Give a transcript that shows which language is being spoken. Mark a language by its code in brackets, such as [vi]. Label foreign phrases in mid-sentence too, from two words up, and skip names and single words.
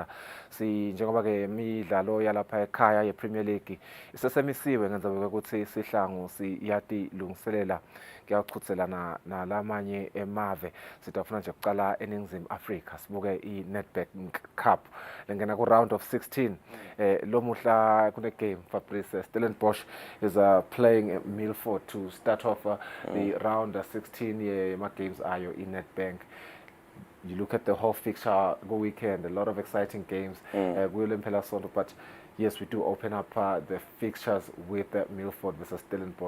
[ss] Njengoba ke imidlalo yalapha ekhaya yePremier League isesemisiwe ngenzeka ukuthi sihlangu siyati lungiselela kuyaqhutselana nalamanye emave. Sitafuna nje ukuqala eNingizimu Afrika sibuke iNedbank Cup lengena ku [en] round of 16. [ss] Lo muhla kune game Fabrice [en] Stellenbosch is playing Milford to start off the round 16 games ayo in Nedbank. You look at the whole fixture go weekend, a lot of exciting games. William Pelasonto, but yes, we do open up the fixtures with Milford versus Stellenbosch.